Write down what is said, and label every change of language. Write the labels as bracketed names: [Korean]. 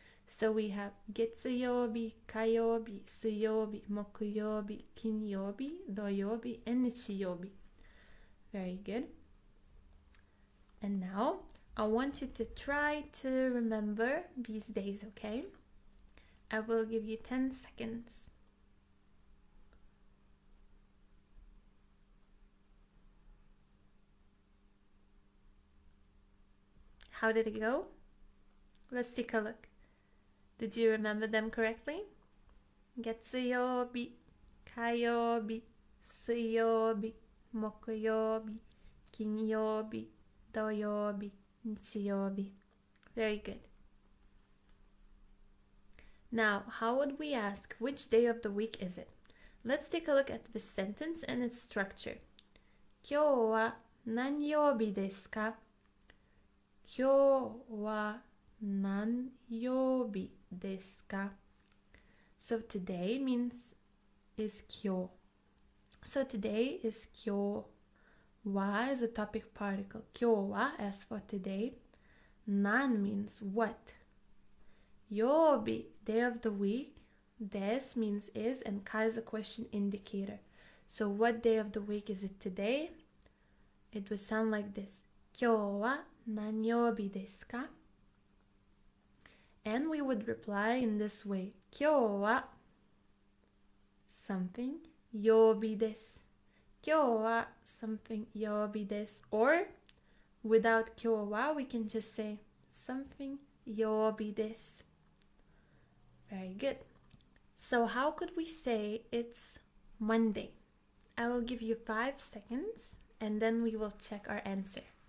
[English] So we have [Japanese] 月曜日、火曜日、水曜日、木曜日、金曜日、土曜日、and 日曜日。 [English] Very good. And now I want you to try to remember these days, okay? I will give you 10 seconds. How did it go? Let's take a look. Did you remember them correctly? [Japanese] 月曜日、火曜日、水曜日、木曜日、金曜日、土曜日、日曜日。 [English] Very good. Now, how would we ask which day of the week is it? Let's take a look at this sentence and its structure. [Japanese] 今日は何曜日ですか? 今日は何曜日ですか? [English] So today means is 今日. So today is 今日は is a topic particle. 今日は as for today. 何 means what. 曜日 day of the week. です means is and か is a question indicator. So what day of the week is it today? It would sound like this. [Japanese] 今日は何曜日ですか? [English] And we would reply in this way. [Japanese] 今日は something 曜日です。今日は something 曜日です。 [English] Or without 今日は we can just say something 曜日です。 Very good. So how could we say it's Monday? I will give you 5 seconds and then we will check our answer.